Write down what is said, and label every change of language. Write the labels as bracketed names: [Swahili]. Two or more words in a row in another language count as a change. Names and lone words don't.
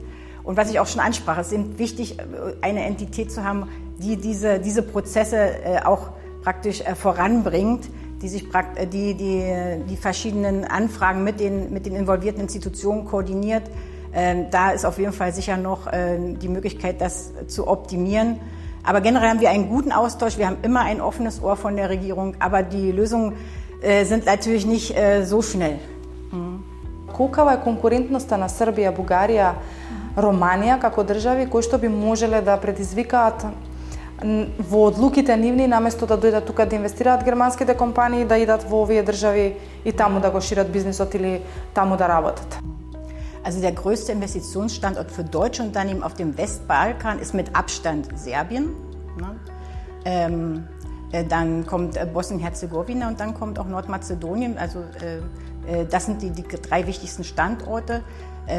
[German] Und was ich auch schon ansprach, es ist eben wichtig, eine Entität zu haben, die diese Prozesse auch praktisch voranbringt, die verschiedenen Anfragen mit den involvierten Institutionen koordiniert. Da ist auf jeden Fall sicher noch die Möglichkeit, das zu optimieren. Aber generell haben wir einen guten Austausch. Wir haben immer ein offenes Ohr von der Regierung, aber die Lösungen sind natürlich nicht so schnell. [Macedonian] Колкава е конкурентноста на Србија, Бугарија, Романија како држави кои што би можеле да предизвикаат во одлуките нивни наместо да дојдат тука да инвестираат германските компании, да идат во овие држави и таму да го шират бизнисот или таму да работат? [German] Also der größte Investitionsstandort für deutsche Unternehmen auf dem Westbalkan ist mit Abstand Serbien. Dann kommt Bosnien-Herzegowina und dann kommt auch Nordmazedonien. Also das sind die drei wichtigsten Standorte.